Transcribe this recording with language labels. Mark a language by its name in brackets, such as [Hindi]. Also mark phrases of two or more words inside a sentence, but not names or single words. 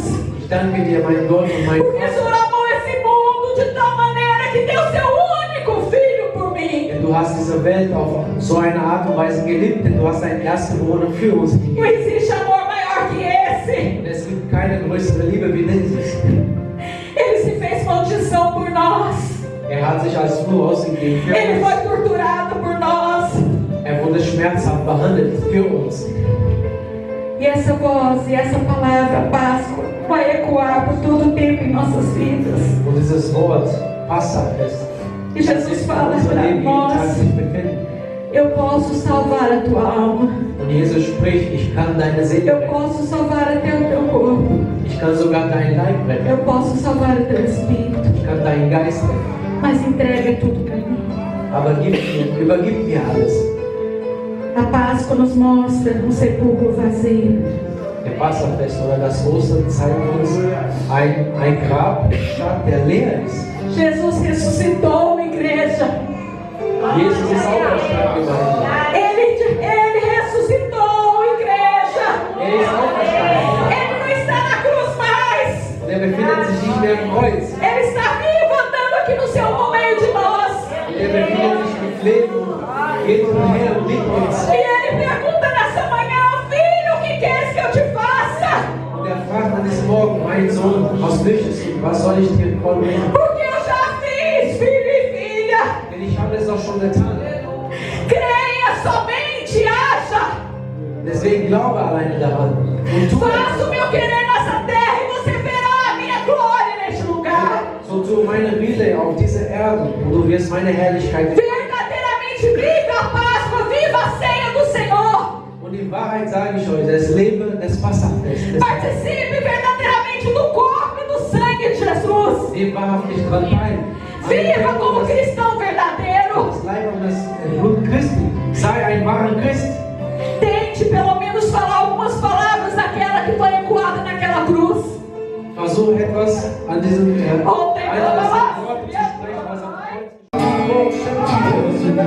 [German] Ich danke dir, mein Gott und mein [Portuguese] Porque o Senhor [German] Vater. [Portuguese] amou esse mundo de tal maneira que deu seu único filho por mim. [German] Denn du hast diese Welt auf so eine Art und Weise geliebt, denn du hast deinen Erstgeborenen für uns [Portuguese] Não [German] gegeben. [Portuguese] existe amor maior que esse. [German] Und es gibt keine größere Liebe wie dieses. [Portuguese] Ele se fez maldição por nós. [German] Er hat sich als Fluch ausgegeben für [Portuguese] Ele [German] uns. [Portuguese] foi torturado por nós. [German] Er wurde schmerzhaft behandelt für uns. [Portuguese] E essa voz e essa palavra, Páscoa, vai ecoar por todo o tempo em nossas vidas. [German] Und dieses Wort, Passafest, [Portuguese] E Jesus fala [German] unser [Portuguese] para [German] Leben jeden Tag [Portuguese] nós, [German] sich befinden. [Portuguese] eu posso salvar a tua alma. [German] Und Jesus spricht, ich kann deine Seele [Portuguese] Eu [German] retten. [Portuguese] posso salvar até o teu corpo. [German] Ich kann sogar deinen Leib retten. [Portuguese] Eu posso salvar o teu espírito. [German] Ich kann deinen Geist retten. [Portuguese] Mas entrega tudo para mim. [German] Aber übergib mir alles. [Portuguese] A Páscoa nos mostra um sepulcro vazio. [German] Der Passafest oder das Ostern zeigt uns ein Grab, Stadt, der leer ist. [Portuguese] Jesus ressuscitou, igreja. [German] Jesus ist auferstanden, Gemeinde. [Portuguese] Ele ressuscitou, igreja. [German] Er ist auferstanden. [Portuguese] Ele não está na cruz mais. [German] Und er befindet sich nicht mehr im Kreuz. [Portuguese] Ele está vivo, andando aqui no céu, no meio de nós. [German] Und er befindet sich mit Leben, geht umher und liebt uns. [Portuguese] E ele pergunta nessa manhã, filho, o que queres que eu te faça? [German] Und er fragt eines Morgens, mein Sohn, was möchtest du? Was soll ich dir vollbringen? [Portuguese] Porque eu já fiz, filho e filha. [German] Denn ich habe es doch schon getan. [Portuguese] Creia somente, haja. [German] Deswegen glaube alleine daran. Und tu [Portuguese] Faça o meu querer nessa terra e você verá a minha glória neste lugar. [German] so tu meine Wille auf dieser Erde und du wirst meine Herrlichkeit. [Portuguese] Verdadeiramente viva a Páscoa, viva a ceia do Senhor. [German] Und in Wahrheit sage ich euch, das Leben des Passafestes. [Portuguese] Participe verdadeiramente do corpo e do sangue de Jesus. [German] Nimm wahrhaftig dran teil. [Portuguese] Viva como cristão verdadeiro. [German] Das Leib und das Blut Christi. Sei ein wahrer Christ. [Portuguese] Tente pelo menos falar algumas palavras daquela que foi ecoada naquela cruz. [German] Versuch etwas an diesem [Portuguese] Oh, tem problema. [German] Wort zu sprechen, was am Kreuz